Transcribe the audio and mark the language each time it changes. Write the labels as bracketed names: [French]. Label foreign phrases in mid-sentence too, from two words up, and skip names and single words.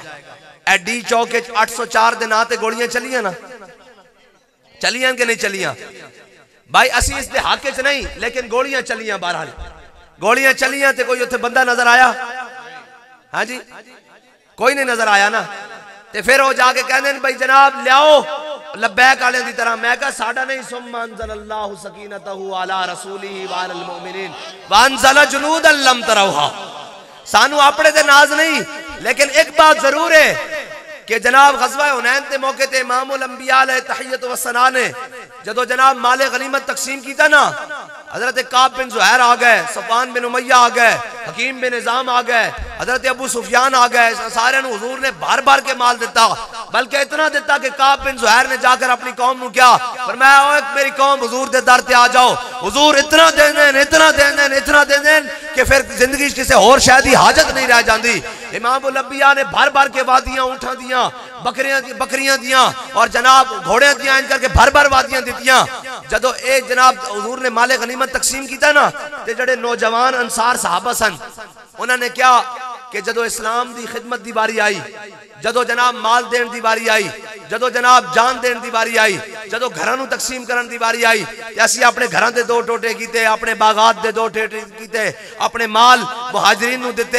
[Punjabi] ایڈی چوک 804 دے ناں تے گولیاں چلیاں نا، چلیاں کہ نہیں چلیاں بھائی? اسی اس دے حق چ نہیں لیکن گولیاں چلیاں۔ بہرحال گولیاں چلیاں تے کوئی اتھے بندہ نظر آیا? ہاں جی کوئی نہیں نظر آیا نا. تے فیر وو جا کے کہندے نے بھائی جناب لیاؤ لبیک والے دی طرح. میں کہا ساڈا نہیں [Arabic] ثم أنزل الله سكينته على رسوله و على المؤمنين و أنزل جنودا لم تروها. [Punjabi] سانوں اپنے تے ناز نہیں لیکن ایک بات ضرور ہے کہ جناب غزوہ حنین کے موقعے تے امام الانبیاء [Arabic] عليه التحية و الثناء [Punjabi] نے جدوں جناب مال غنیمت تقسیم کیا نا، حضرت کعب بن زہیر آ گئے، صفوان بن امیہ آ گئے، حکیم بن نظام آ گئے، حضرت ابو سفیان آ گئے. سارے حضور نے بھر بھر کے مال دتا، بلکہ اتنا دتا کہ کعب بن زہیر نے جا کر اپنی قوم کو کیا فرمایا، اوئے میری قوم حضور دے در تے آ جاؤ. حضور اتنا دے دیں، اتنا دے دیں، اتنا دے دیں کہ فیر زندگی کسی ہور شے دی حاجت نہیں رہ جاتی. امام الانبیاء نے بھر بھر کے وادیاں اونٹھاں دیاں، بکریاں دیاں اور جناب گھوڑیاں دیاں، ان کر کے بھر بھر وادیاں دتیاں. جدوں اے جناب حضور نے مال غنیمت تقسیم کیا نا، تے جڑے نوجوان انصار صحابہ سن انہوں نے کیا کہ جدوں اسلام دی خدمت دی باری آئی، جدوں جناب مال دینے دی باری آئی، جدوں جناب جان دینے دی باری آئی، جدوں گھراں نوں تقسیم کرن دی باری آئی، تے اسیں اپنے گھراں دے دو ٹوٹے کیتے، اپنے باغات دے دو ٹوٹے کیتے، اپنے مال مہاجرین نوں دتے.